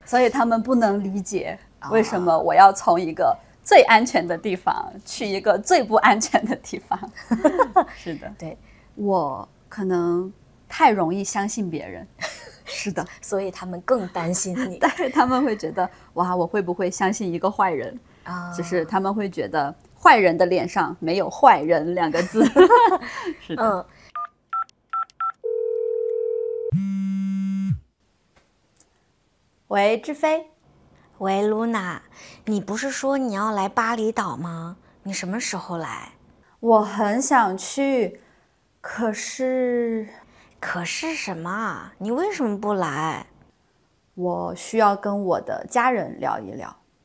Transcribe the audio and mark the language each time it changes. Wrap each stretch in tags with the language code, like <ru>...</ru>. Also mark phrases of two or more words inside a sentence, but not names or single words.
<zh>所以他們不能理解為什麼我要從一個最安全的地方去一個最不安全的地方。是的，对，我可能太容易相信別人。是的，所以他們更擔心你。對，他們會覺得哇，我會不會相信一個壞人啊？就是他們會覺得壞人的臉上沒有壞人兩個字。是的。喂，志飛。喂 ，Luna，你不是說你要來巴厘島嗎？你什麼時候來？我很想去，可是什麼啊？你為什麼不來？我需要跟我的家人聊一聊。</zh>